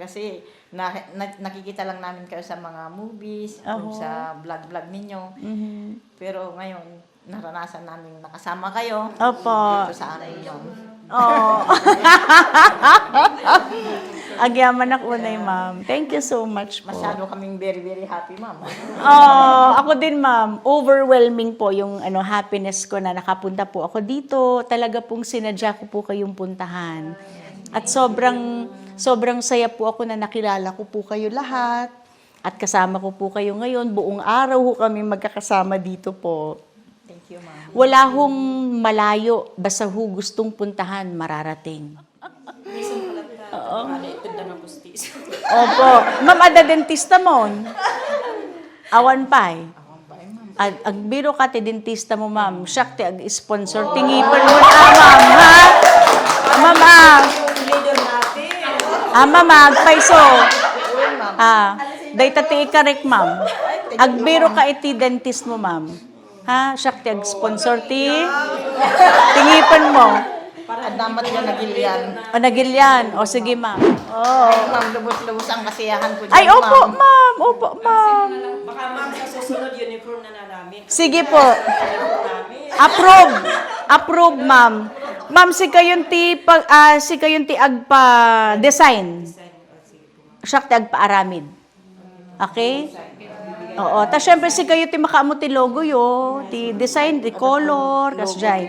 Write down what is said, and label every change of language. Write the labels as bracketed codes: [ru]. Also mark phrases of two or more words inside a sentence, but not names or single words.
[tl] Kasi nakikita lang namin kayo sa mga movies, o sa vlog ninyo. Pero ngayon, naranasan namin nakasama kayo. Opo. Dito sa amin yun. [ilo] Oh. Agyaman ako ma'am. [en] Thank you so much po. [tl] Masyado kaming [en] very, very happy, [tl] ma'am. Ako din, ma'am. Overwhelming po yung happiness ko na nakapunta po ako dito. Talaga pong sinadya ko po kayong puntahan. At sobrang saya po ako na nakilala ko po kayo lahat. At kasama ko po kayo ngayon. Buong araw ho kami magkakasama dito po. [en] Thank you, ma'am. [tl] Wala hong malayo. Basta ho gustong puntahan, mararating. Opo. [ilo] Ma'am, ada dentista mon. Awan pay. Ag biro ka ti dentista mo, ma'am. Siyak ti ag-sponsor. Tingipan mo ma'am, ha? Ma'am, ma'am, agpaiso. Day tati ikarek, ma'am. Ag biro ka iti dentist mo, ma'am. Ha? Siyak ti ag-sponsor ti. Tingipan mo. Para damat nyo nagilian. Nagilyan. [tl] O, sige, ma'am. Ma'am, lubos-lubos ang kasiyahan ko dyan, Ay, opo, ma'am. Opo, ma'am. Baka ma'am sa susunod uniform na namin. Sige po. Approve, ma'am. [ilo] Ma'am, si kayong ti agpa design. Siya ti agpa aramid. Okay? Oo. Ta syempre si kayo ti makaamo ti logo yo, ti design, ti color, kas jay.